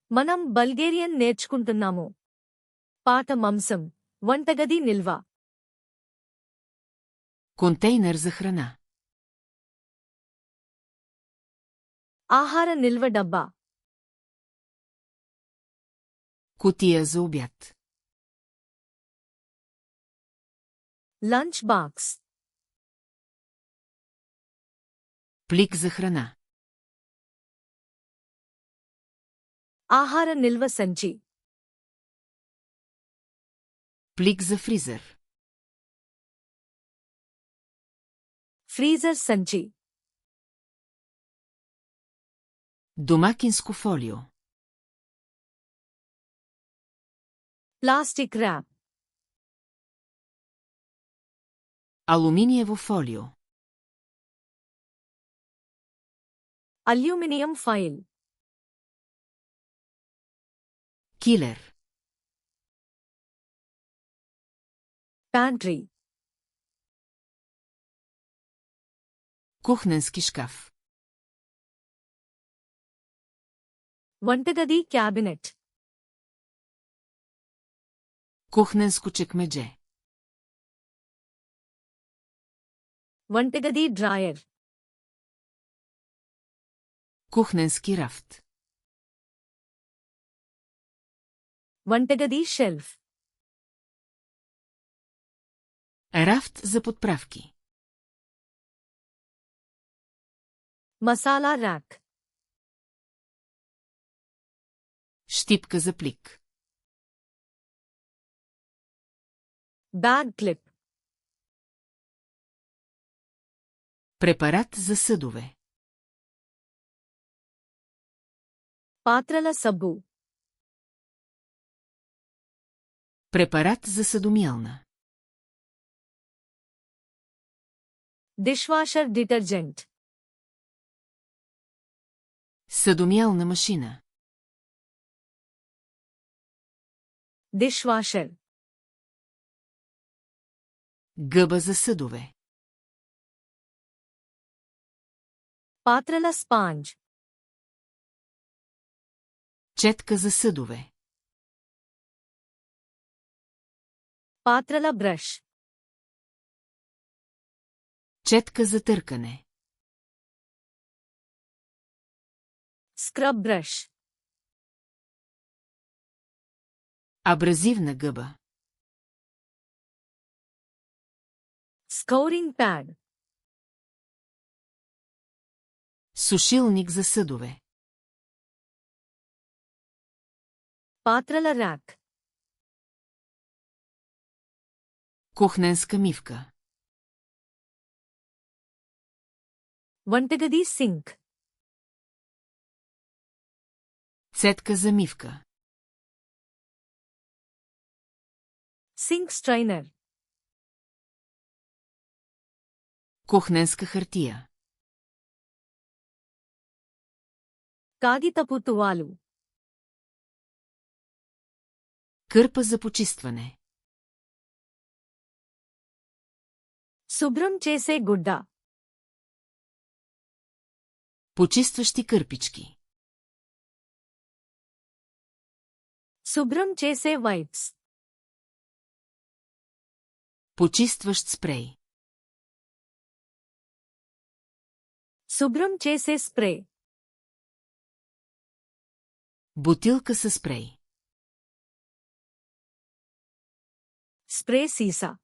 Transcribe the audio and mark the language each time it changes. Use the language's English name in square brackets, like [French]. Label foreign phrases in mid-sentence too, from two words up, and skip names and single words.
[Telugu] మనం బల్గేరియన్ నేర్చుకుంటున్నాము. పాఠమంశం వంటగది నిల్వ. [Bulgarian] Контейнер за храна. [Telugu] ఆహార నిల్వ డబ్బా. [Bulgarian] Кутия за обяд. [English] lunch box. [Bulgarian] Плик за храна. [Telugu] ఆహార నిల్వ సంచి. [Bulgarian] Плик за фризер. [Telugu] ఫ్రీజర్ సంచి. [Bulgarian] Домакинско фолио. [English] plastic wrap. [Bulgarian] Алуминиево фолио. [English] aluminium file. [Bulgarian] Килер. [English] pantry. [Bulgarian] Кухненски шкаф. [Telugu] వంటగది క్యాబినెట్. [Bulgarian] Кухненско чекмедже. [Telugu] వంటగది డ్రాయర్. [Bulgarian] Кухненски рафт. [Telugu] వంటగది షెల్ఫ్. [Bulgarian] Рафт за подправки. [Telugu] మసాలా ర్యాక్. [Bulgarian] Щипка за плик. [English] bag clip. [Bulgarian] Препарат за съдове. [Telugu] పాత్రల సబ్బు. [Bulgarian] Препарат за съдомиялна. [English] dishwasher detergent. [Bulgarian] Съдомиялна машина. [English] dishwasher. [Bulgarian] Гъба за съдове. [Telugu] పాత్రల స్పాంజ్. [Bulgarian] Четка за съдове. [Telugu] పాత్రల బ్రష్. [Bulgarian] Четка за търкане. [English] scrub brush. [Bulgarian] Абразивна гъба. [English] scouring pad. [Bulgarian] Сушилник за съдове. [Telugu] పాత్రల ర్యాక్. [Bulgarian] Кухненска мивка. [Telugu] వంటగది సింక్. [Bulgarian] Цетка за мивка. [English] sink strainer. [Bulgarian] Кухненска хартия. [Telugu] కాగితపు తువాలు. Кърпа за почистване. శుభ్రం చేసే గుడ్డ. Почистващи кърпички. శుభ్రం చేసే వైప్స్. Почистващ спрей. శుభ్రం చేసే స్ప్రే. Бутилка със спрей. స్ప్రే సీసా.